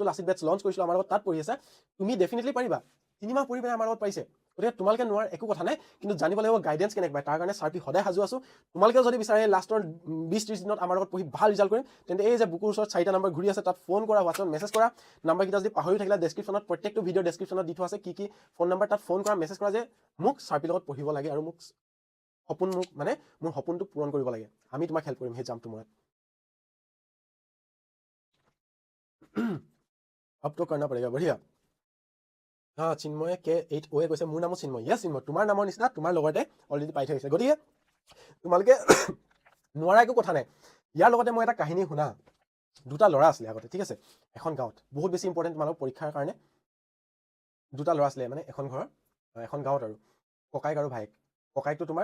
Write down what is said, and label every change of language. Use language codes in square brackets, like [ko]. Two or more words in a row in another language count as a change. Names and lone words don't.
[as] লাচিত বেটছ লঞ্চ কৰিছিলোঁ আমাৰ লগত তাত পঢ়ি আছা তুমি ডেফিনেটলি পাৰিবা 3 মাহ পঢ়ি পিনে আমাৰ লগত পাৰিছে গতিকে তোমালোকে নোৱাৰা একো কথা নাই কিন্তু জানিব লাগিব গাইডেন্স কেনেকৈ পায় তাৰ কাৰণে চাৰ্পি সদায় সাজু আছোঁ তোমালোকেও যদি বিচাৰে লাষ্টৰ 20-30 দিনত আমাৰ লগত পঢ়ি ভাল ৰিজাল্ট কৰিম তেন্তে এই যে বুকুৰ ওচৰত 4টা নম্বৰ ঘূৰি আছে তাত ফোন কৰা [en] WhatsApp message [as] কৰা নাম্বাৰকেইটা যদি পাহৰি থাকিলে ডেছক্ৰিপশ্যনত প্ৰত্যেকটো ভিডিঅ' ডেছক্ৰিপশ্যনত দি থোৱা আছে কি [en] phone number [as] তাত ফোন কৰা মেছেজ কৰা যে মোক চাৰ্পিৰ লগত পঢ়িব লাগে আৰু মোক সপোন মানে মোৰ সপোনটো পূৰণ কৰিব লাগে আমি তোমাক হেল্প কৰিম সেই জাম্পটো মনত [hi] अब तो करना पड़ेगा बढ़िया हाँ [as] চিন্ময়ে K8 OA কৈছে মোৰ নামো চিন্ময় ইয়েছ চিন্ময় তোমাৰ নামৰ নিচিনা তোমাৰ লগতে অলৰেডি পাই থৈছে গতিকে তোমালোকে নোৱাৰা একো কথা নাই ইয়াৰ লগতে মই এটা কাহিনী শুনা দুটা ল'ৰা আছিলে আগতে ঠিক আছে এখন গাঁৱত বহুত বেছি ইম্পৰ্টেণ্ট তোমালোক পৰীক্ষাৰ কাৰণে দুটা ল'ৰা আছিলে মানে এখন ঘৰৰ এখন গাঁৱত আৰু ককাইক আৰু ভাইক ককাইকটো তোমাৰ